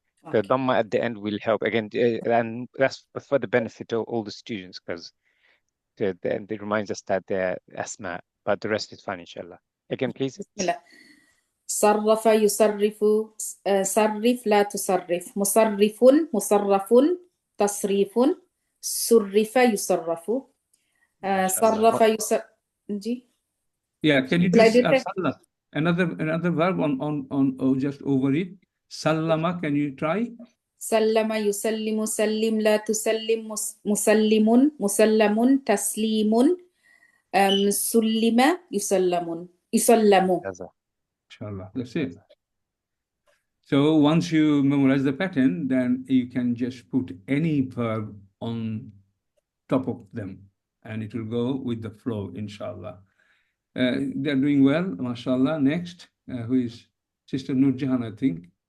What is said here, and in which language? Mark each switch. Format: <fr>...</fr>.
<en>The dhamma at the end will help again, and that's for the benefit of all the students, because it reminds us that they're asma, but the rest is fine, inshallah. Again, please.</en> <ar>صرف يصرف صرف لا تصرف مصرف مصرف تصريف صرف يصرف صرف يصرف.</ar> <en>Yeah, can you just another verb on just over it? Sallama, can you try?</en> <ar>سلم يسلم سلم لا تسلم مسلم مسلم تسليم سلم يسلم يسلم.</ar> <en>Inshallah, that's it. So once you memorize the pattern, then you can just put any verb on top of them, and it will go with the flow, inshallah. They're doing well, mashallah. Next, who is Sister Nurjahan, I think.</en>